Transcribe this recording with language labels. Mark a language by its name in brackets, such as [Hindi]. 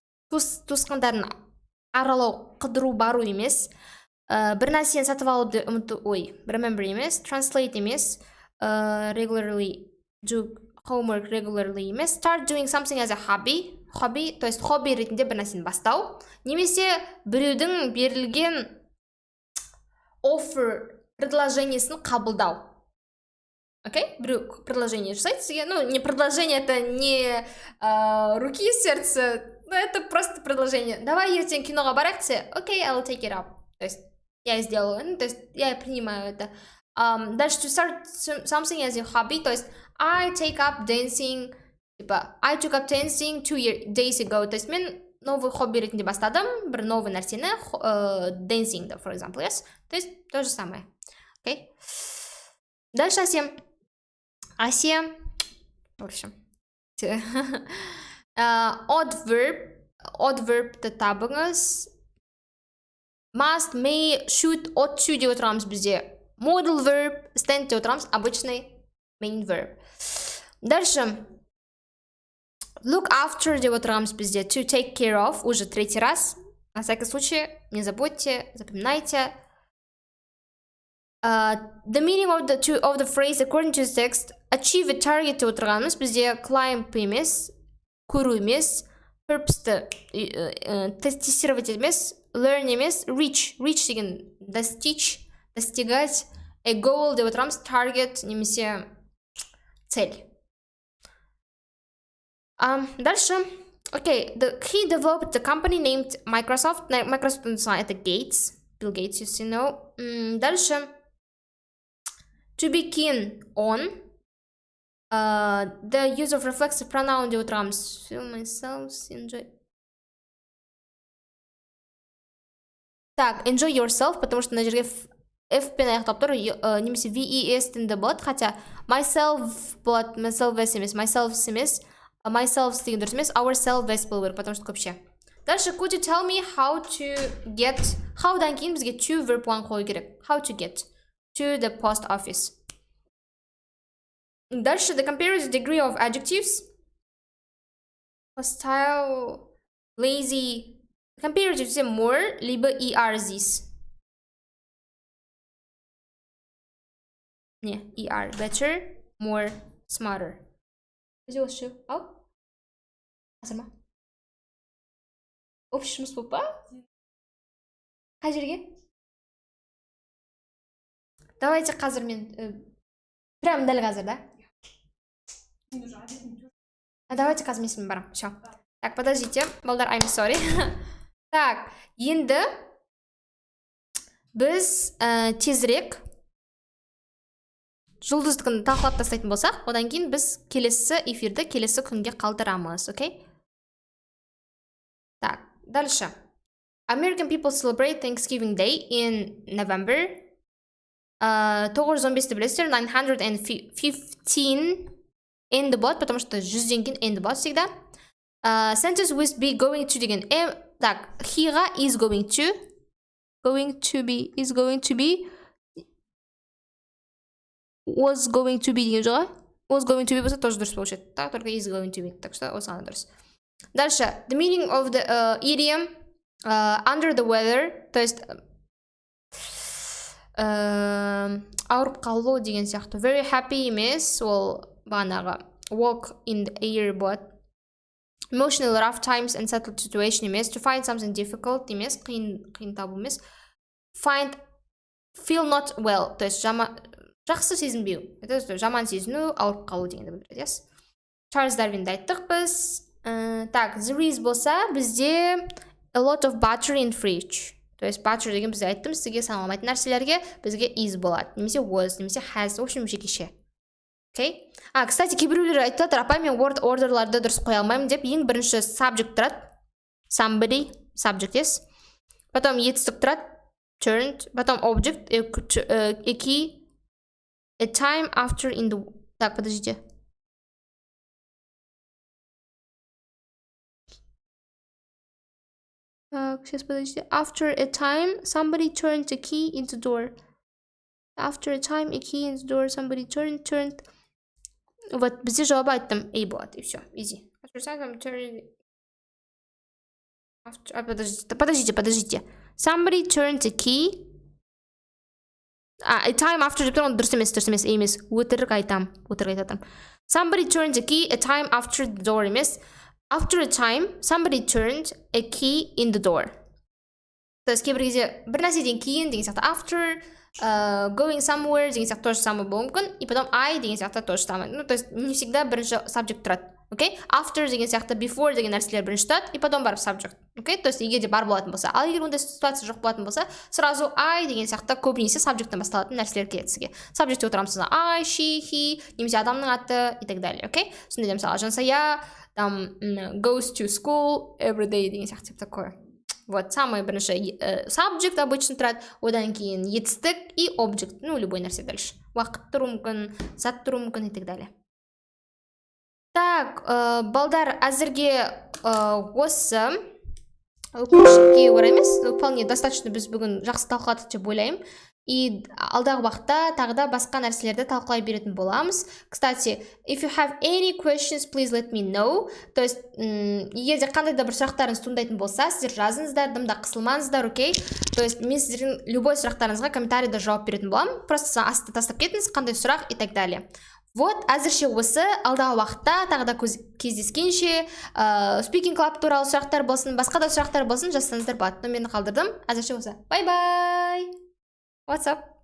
[Kazakh] туысқандарын аралау, қыдыру, бару емес, бір нәрсені сатып алуды ұмыту, remember емес, translate емес, [English] regularly do homework regularly [Kazakh] емес, [English] start doing something as a hobby, [Kazakh] то есть хобби ретінде бір нәрсені бастау, немесе біреудің берілген offer предложениесін қабылдау. Окей? Біреу предложение жасайды сізге, не предложение, [Russian] это не руки и сердце, это просто предложение. [Kazakh] Давай ертең киноға барайық десе, окей, [English] I will take it up. [Russian] То есть я сделаю, то есть я принимаю это. [English] Дальше to start something as a hobby, [Russian] то есть [English] I take up dancing типа I took up dancing 2 days ago. [Kazakh] То есть мен новый хобби ретінде бастадым, бір новый нәрсені, dancing, [English] for example, yes? [Russian] То есть то же самое. Окей? Дальше Асем. В общем. [Kazakh] Odd verbті табыңыз. [English] Must, may, should, ought to [Kazakh] деп отырамыз бізде. Modal verb, stand деп отырамыз, [Russian] обычный main verb. Дальше. [Kazakh] Look after деп отырамыз бізде. [English] To take care of, [Russian] уже 3-й раз. На всякий случай, не забудьте, запоминайте. [English] The meaning of the phrase according to the text, achieve a target [Kazakh] деп отырғанымыз бізде climb емес, көру емес, purpose тестировать емес, learn емес, reach деген [Russian] достигать, [Kazakh] a goal деп отырамыз, target немесе цель. [Russian] Дальше. [English] Okay, he developed the company named Microsoft. Microsoft это Gates, Bill Gates, you know. [Russian] Дальше. [English] To be keen on. The use of reflexive pronoun [Kazakh] деп отырамыз. [English] Feel myself, enjoy. [Kazakh] Так, enjoy yourself, [Russian] потому что [Kazakh] на жерге F пен аяқтап тұр, немесе VES тінде болады, хотя myself болады, myself емес, myself деген дұрыс емес, ourselves болу керек, потому что көпше. Дальше, [English] could you tell me how to get, [Kazakh] how'дан кейін бізге to verb 1 қою керек. [English] How to get to the post office. [Russian] Дальше, [English] the comparative degree of adjectives. Hostile, lazy. Comparative more, [Russian] либо ER здесь. [Kazakh] Не, ER. [English] Better, more, smarter. [Kazakh] Бізде осы ше. Ал? Қазір ма? Общий жұмыс болып па? Қай жерге? Давайте қазір мен... Прям дәл қазір, да? Давайте қазір мен сізбен барам. [Russian] Все. Так, подождите. [English] Балдар, I'm sorry. [Kazakh] Так, енді біз тезірек жұлдыздығын талқылап тастайтын болсақ, одан кейін біз келесі эфирді келесі күнге қалдырамыз, окей? [Russian] Так, дальше. [English] American people celebrate Thanksgiving Day in November. [Kazakh] 915-ті білесіздер, 915 end болады, потому что 100-ден кейін end болады всегда. Sentence with be going to деген. Так, he-ға is going to be, is going to be, was going to be деген жоға. Was going to be болса тоже дұрыс получады. [Russian] Так, только [English] is going to be. [Kazakh] Так что осыған дұрыс. [English] Дальше, the meaning of the idiom under the weather, то есть [Kazakh] ауырып қалу деген сияқты. Very happy емес, ол бағанағы [English] walk in the air [Kazakh] болады. [English] Emotional rough times and settled situation емес. To find something difficult [Kazakh] емес, қиын табу емес. [English] Feel not well, [Kazakh] то есть жақсы сезінбеу. Это жаман сезіну, ауырып қалу дегенді білдіреді, yes? Чарльз Дарвинді айттық біз. [English] Так, there is болса, [Kazakh] бізде [English] a lot of butter in fridge. [Kazakh] То есть butter деген бізде айттым, сізге саналмайтын нәрселерге бізде is болады. Немесе was, немесе has, в общем, жекеше. Окей? Кстати, кейбіреулер айтады, апай мен word orderларды дұрыс қоя алмаймын деп, ең бірінші subject тұрады. [English] Somebody, subject, yes? Потом [Kazakh] етістік тұрады, [English] turned, потом object, a key, a time after in the... [Russian] Так, подождите. Так, сейчас подождите. [English] After a time, somebody turned a key into door. After a time, a key into door, somebody turned. [Kazakh] Вот, бізде жауабы айттым. A болады, и все, easy. [Russian] Подождите. [English] Somebody turned a key. A time after [Kazakh] деп тұрған дұрыс емес, өтірік айтам. [English] Somebody turned a key, a time after the door емес. After a time, somebody turned a key in the door. [Kazakh] То есть кейбір кезде бір нәрседен кейін деген сияқты after, going somewhere деген сияқты тоже самое болуы мүмкін, и потом I деген сияқты тоже самое. Ну, то есть не всегда бірінші subject тұрады. окей? After деген сияқты before деген нәрселер бірінші тұрады, и потом барып subject, окей? То есть егер де бар болатын болса, ал егер ондай ситуация жоқ болатын болса, сразу I деген сияқты көбінесе subjecттен басталатын нәрселер келеді сізге. Subjectте отырамыз, I, she, he, немесе адамның аты и так далее, окей? Сонда мысалы Жансая там [English] goes to school every day [Kazakh] деген сияқты такое. Вот, самый бірінші subject обычно тұрады, одан кейін етістік и object, ну, любой нәрсе дальше. Уақыт тұру мүмкін, зат тұру мүмкін и так далее. Так, балдар, әзірге осы өкінішке орай емес, вполне достаточно біз бүгін жақсы талқыладық деп ойлаймын. И алдағы уақытта тағы да басқа нәрселерді талқылай беретін боламыз. [English] Кстати, if you have any questions, please let me know. [Kazakh] То есть, егер де қандай да бір сұрақтарыңыз туындайтын болса, сіздер жазыңыздар, дымда қысылмаңыздар, окей? То есть, мен сіздердің любой сұрақтарыңызға комментарийда жауап беретін боламын. Просто астына тастап кетіңіз, қандай сұрақ и так далее. Вот, әзірше осы, алдағы уақытта тағы да кездескенше Speaking Club туралы сұрақтар болсын, басқа да сұрақтар болсын, жазсаңыздар болады. Номерін қалдырдым. Әзірше осы. [English] Bye-bye! What's up?